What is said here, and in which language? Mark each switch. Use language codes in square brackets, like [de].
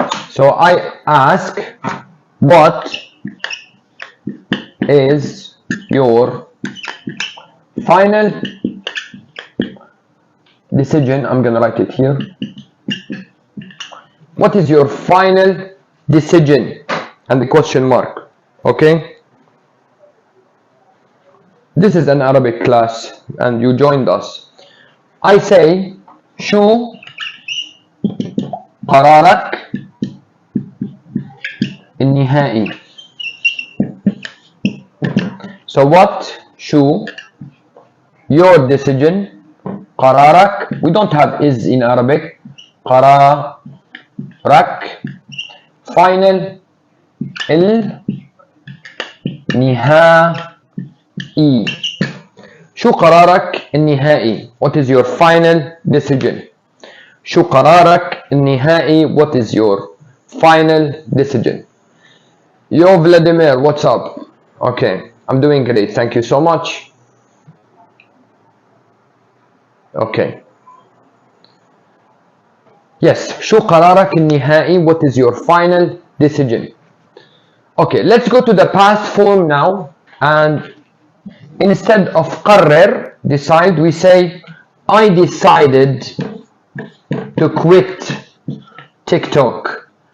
[en] So I ask what is your final decision. I'm gonna write it here. What is your final decision and the question mark. Okay, this is an Arabic class and you joined us. I say [ar] شو قرارك النهائي. [en] So what شو your decision. قرارك, we don't have is in Arabic. قرارك. Final النهائي. [ar] شو قرارك النهائي. [en] What is your final decision. [ar] شو قرارك النهائي. [en] What is your final decision. Yo Vladimir, what's up? Okay, I'm doing great, thank you so much. [ar] Okay, yes, شو قرارك النهائي. [en] What is your final decision. Okay, let's go to the past form now, and instead of قرر, decide, we say I decided to quit TikTok.